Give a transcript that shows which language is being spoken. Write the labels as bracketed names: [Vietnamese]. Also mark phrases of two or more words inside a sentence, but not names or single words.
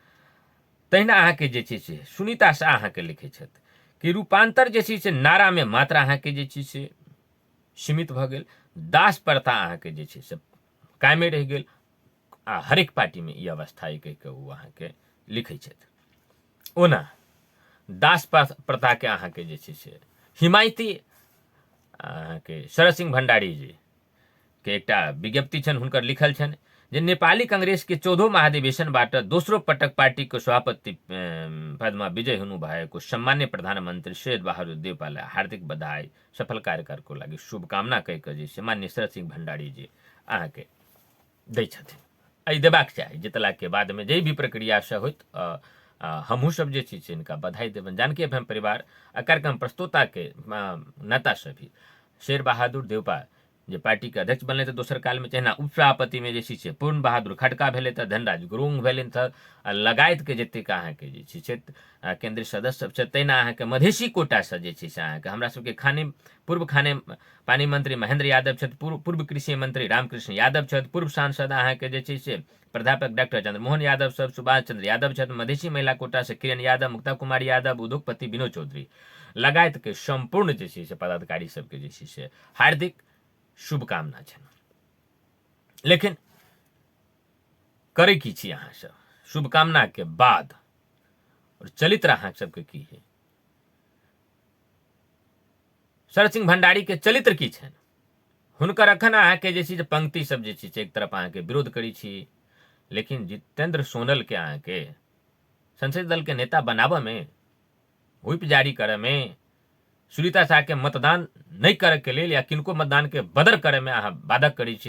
[Maithili] तहिना अहाँके जे छै से सुनीता शाह अहाँके लिखै छथि कि रूपांतर जे छै से नारा में मात्र अहाँके जे छै से सीमित भऽ गेल, दास प्रथा अहाँके जे छै से कायमे रहि गेल, आ हरेक पार्टी में ई अवस्था कहि कऽ ओ अहाँके लिखै छथि। ओना दास प्रथा के अहाँके जे छै से हिमायती अहाँके शरद सिंह भंडारी जी के एकटा विज्ञप्ति छनि, हुनकर लिखल छनि जे [Nepali] नेपाली कांग्रेस के 14 महाधिवेशनबाट दोस्रो पटक पार्टी को सभापति पदमा विजय हुनु भएको सम्मान्य प्रधानमंत्री शेर बहादुर देउपालाई हार्दिक बधाई, सफल कार्यकालको लागि शुभकामना [Maithili] कहि कऽ जे छै माननीय शरद सिंह भंडारी जी अहाँके दै छथिन। एहि देबाक चाही जितला के बाद में जे भी प्रक्रिया से होइत हमहूँ सब जे छै से इनका बधाई देबनि। जानकी एफएम परिवार आ कार्यक्रम प्रस्तुता के नेता से भी शेर बहादुर देउपा जे पार्टी के अध्यक्ष बनले तऽ दोसर काल में तहिना उपसभापति में जे छै से पूर्ण बहादुर खड़का भेले तऽ धनराज गुरुङ भेलनि तऽ लगायत के जतेक अहाँके जे छै से केंद्रीय सदस्य सब छै, तहिना अहाँके मधेसी कोटा से जे छै से अहाँके हमरा सबके पूर्व खाने पानी मंत्री महेंद्र यादव छथि, पूर्व कृषि मंत्री रामकृष्ण यादव छथि, पूर्व सांसद अहाँके जे छै से प्राध्यापक डॉक्टर चंद्रमोहन यादव सब, सुभाष चंद्र यादव छथि, मधेसी महिला कोटा से किरण यादव, मुक्ता कुमारी यादव, उद्योगपति विनोद चौधरी लगायत के संपूर्ण जे छै से पदाधिकारी सबके जे छै से हार्दिक शुभकामना छनि। लेकिन करे की छी अहाँ सब शुभकामना के बाद, और चलित्र अहाँ सबके की है, शरद सिंह भंडारी के चलित्र की छनि, हुनकर अखन अहाँके जे छै से पंक्ति सब जे छै से एक तरफ अहाँके विरोध करै छी, लेकिन जितेंद्र सोनल के अहाँके संसदीय दल के नेता बनाबऽ में, व्हिप जारी करऽ में, सुनीता शाह के मतदान नहीं करे के लेल या किनको मतदान के बदर करे में अहाँ बाधक करै छी।